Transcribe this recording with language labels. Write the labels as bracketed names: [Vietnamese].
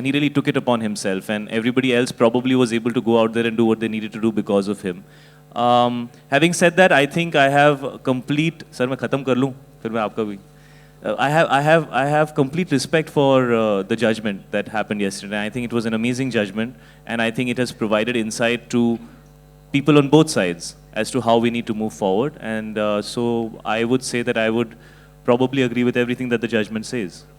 [English] And he really took it upon himself. And everybody else probably was able to go out there and do what they needed to do because of him. Having said that, I think I have complete... [Hindi] Sir, मैं खत्म कर लूँ, फिर मैं आपका भी. [English] I have complete respect for the judgment that happened yesterday. I think it was an amazing judgment, and I think it has provided insight to people on both sides as to how we need to move forward. And so I would say that I would probably agree with everything that the judgment says.